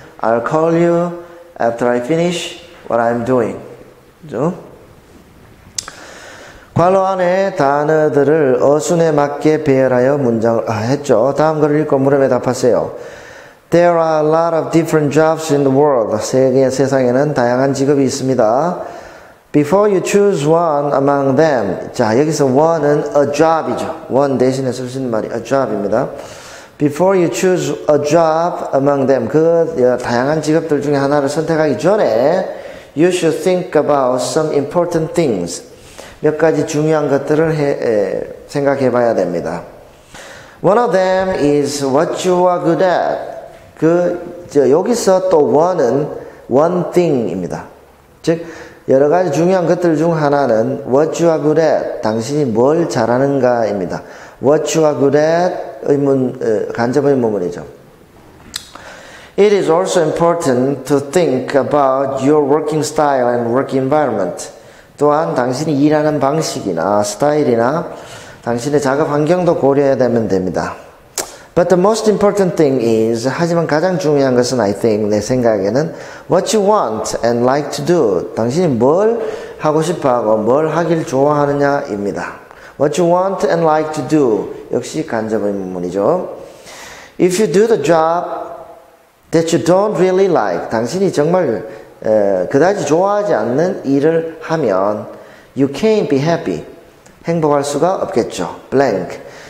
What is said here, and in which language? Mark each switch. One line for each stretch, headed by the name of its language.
English: I'll call you after I finish what I am doing.
Korean: 그죠? 괄호 안에 단어들을 어순에 맞게 배열하여 문장을 했죠. 다음 글을 읽고 물음에 답하세요.
English: There are a lot of different jobs in the world.
Korean: 세상에는 다양한 직업이 있습니다.
English: Before you choose one among them.
Korean: 자, 여기서 one은 a job이죠. one 대신에 쓸 수 있는 말이 a job입니다.
English: Before you choose a job among them.
Korean: 그 다양한 직업들 중에 하나를 선택하기 전에
English: you should think about some important things.
Korean: 몇 가지 중요한 것들을 생각해 봐야 됩니다.
English: One of them is what you are good at.
Korean: 여기서 또 one은 one thing입니다. 즉, 여러 가지 중요한 것들 중 하나는
English: what you are good at.
Korean: 당신이 뭘 잘하는가입니다.
English: What you are good at
Korean: 간접 의문문이죠.
English: It is also important to think about your working style and work environment.
Korean: 또한 당신이 일하는 방식이나 스타일이나 당신의 작업 환경도 고려해야 되면 됩니다.
English: But the most important thing is,
Korean: 하지만 가장 중요한 것은
English: I think,
Korean: 내 생각에는
English: what you want and like to do.
Korean: 당신이 뭘 하고 싶어하고 뭘 하길 좋아하느냐입니다.
English: What you want and like to do.
Korean: 역시 간접 의문문이죠.
English: If you do the job that you don't really like,
Korean: 당신이 정말 그다지 좋아하지 않는 일을 하면
English: you can't be happy.
Korean: 행복할 수가 없겠죠.
English: Blank.